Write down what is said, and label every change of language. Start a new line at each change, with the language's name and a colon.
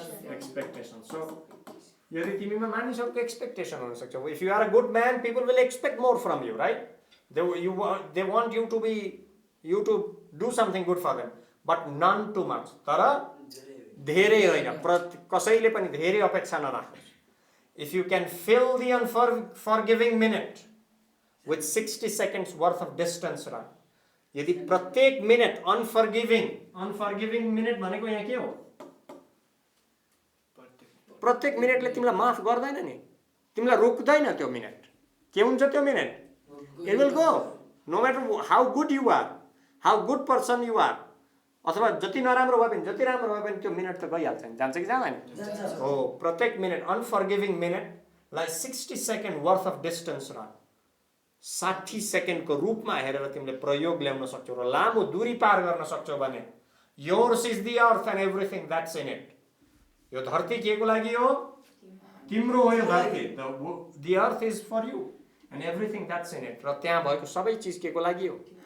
English: Expectation. So
Nepali: यदि तिमीमा मानिसहरुको expectation हुन सक्छ,
English: if you are a good man, people will expect more from you, right? They want you to do something good for them, but none too much.
Nepali: तर धेरै हैन, कसैले पनि धेरै अपेक्षा नराख्नुस्.
English: If you can fill the unforgiving minute with 60 seconds worth of distance run,
Nepali: यदि प्रत्येक minute
English: unforgiving minute
Nepali: भनेको यहाँ के हो? प्रत्येक मिनेटले तिमीलाई माफ गर्दैन नि, तिमीलाई रोक्दैन त्यो मिनेट. के हुन्छ त्यो minute?
English: It will go. No matter how good you are, how good person you are.
Nepali: अथवा जति नराम्रो भए पनि जति राम्रो भए पनि त्यो मिनेट त गइहाल्छ नि, जान्छ कि जाँदैन? हो, प्रत्येक minute अनफर्गिभिङ मिनेटलाई 60 second worth of distance run, 60 सेकेन्डको रूपमा हेरेर तिमीले प्रयोग ल्याउन सक्छौ र लामो दूरी पार गर्न सक्छौ भने
English: yours is the earth and everything that's in it.
Nepali: यो धरती केको लागि हो? तिम्रो हो यो धरती.
English: The earth is for you and everything that's in it.
Nepali: र त्यहाँ भएको सबै चीज केको लागि हो?